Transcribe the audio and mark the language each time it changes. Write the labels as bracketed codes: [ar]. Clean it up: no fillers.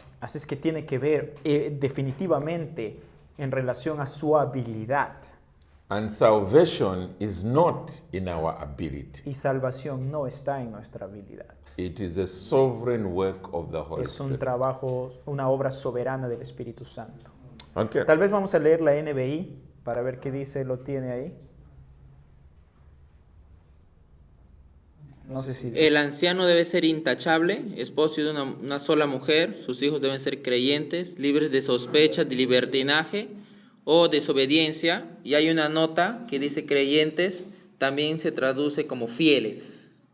[es] Así es que tiene que ver definitivamente en relación a su habilidad. [en] And salvation is not in our ability. [es] Y salvación no está en nuestra habilidad. [en] It is a sovereign work of the Holy [es] Es un [en] Spirit. [es] trabajo, una obra soberana del Espíritu Santo. [en] Okay. [es] Tal vez vamos a leer la NBI para ver qué dice, lo tiene ahí. No sé si... El anciano debe ser intachable, esposo de una sola mujer, sus hijos deben ser creyentes, libres de sospechas de libertinaje o desobediencia, y hay una nota que dice creyentes, también se traduce como fieles.